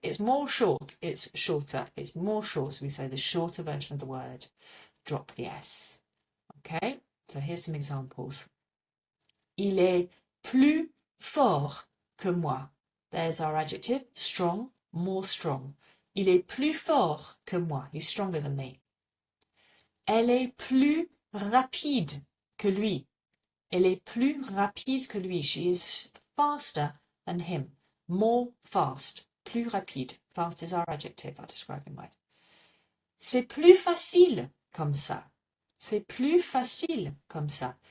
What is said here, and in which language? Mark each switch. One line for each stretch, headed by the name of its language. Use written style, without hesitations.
English: It's more short, it's shorter, it's more short. So we say the shorter version of the word, drop the S, okay? So here's some examples.
French: Il est plus fort que moi.
English: There's our adjective, strong, more strong.
French: Il est plus fort que moi.
English: He's stronger than me.
French: Elle est plus rapide que lui. Elle est plus rapide que lui.
English: She is faster than him. More fast.
French: Plus rapide.
English: Fast is our adjective, our describing word.
French: C'est plus facile comme ça. C'est plus facile comme ça.